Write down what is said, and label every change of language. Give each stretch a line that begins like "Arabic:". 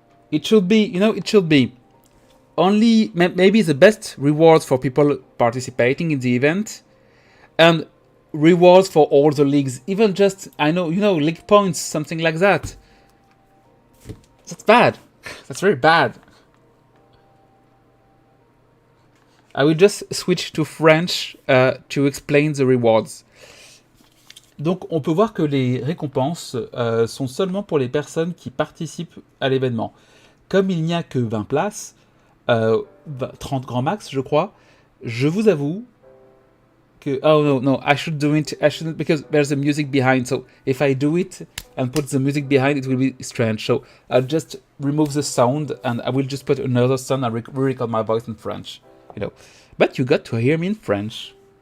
English: It should be, it should be only maybe the best rewards for people participating in the event, and rewards for all the leagues. Even just, I know, league points, something like that. That's bad. That's very bad. I will just switch to French to explain the rewards.
French: Donc, on peut voir que les récompenses sont seulement pour les personnes qui participent à l'événement. Comme il n'y a que 20 places, 30 grand max, je crois, je vous avoue que...
English: Oh no, I should do it. I shouldn't, because there's a music behind. So if I do it and put the music behind, it will be strange. So I'll just remove the sound and I will just put another sound and re-record my voice in French. But you got to hear me in French.